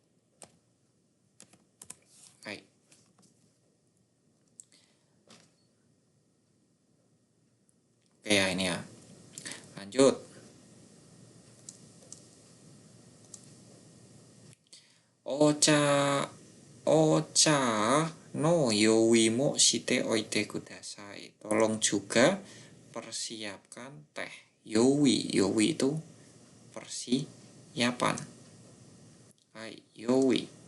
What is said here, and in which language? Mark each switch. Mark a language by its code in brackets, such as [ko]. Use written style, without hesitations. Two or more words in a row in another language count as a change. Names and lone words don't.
[id] Hai. Oke ya, ini ya. [ja] Lanjut. お茶の用意もしておいてください. [id] Tolong juga persiapkan teh. Yoi itu persiapan. Hai, yoi.